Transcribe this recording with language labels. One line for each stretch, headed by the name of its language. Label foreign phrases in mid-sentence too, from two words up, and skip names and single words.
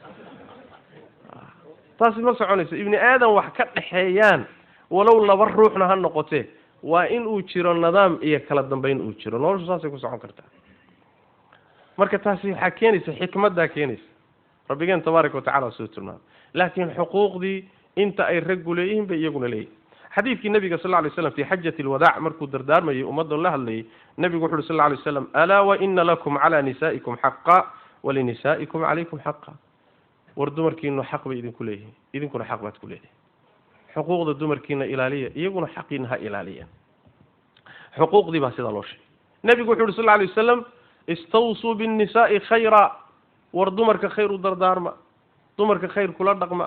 Somali: taasi ma soconayso ibni aadan wax ka dhaxeeyaan walow laba ruuxna ha noqotee waa in uu jiro nidaam iyo kala dambeyn uu jiro noloshu saasay ku socon kartaa marka taasi waxa keenaysa xikmadda keenaysa rabbigan
Arabic: تبارك وتعالى
Somali: soo tilmaamay laakiin xuquuqdii inta ay raggu leeyihiin bay iyaguna leeyihiin xadiidkii nabiga
Arabic: صلى الله عليه وسلم في حجة الوداع'
Somali: markuu dardaarmayay ummadda la hadlayay nabigu wuxuu
Arabic: صلى الله عليه وسلم ألا وإن لكم على نسائكم حقا ولنسائكم عليكم حقا
Somali: war dumarkiina xaq bay idinku leeyihiin idinkuna xaq baad ku leeyihiin xuquuqda dumarkiina ilaaliya iyaguna xaqiina ha ilaaliya xuquuqdii baa sida loo sheegay nabigu wuxuu
Arabic: صلى الله عليه وسلم استوصوا بالنساء خيرا
Somali: war dumarka khayr u dardaarma dumarka khayr kula dhaqma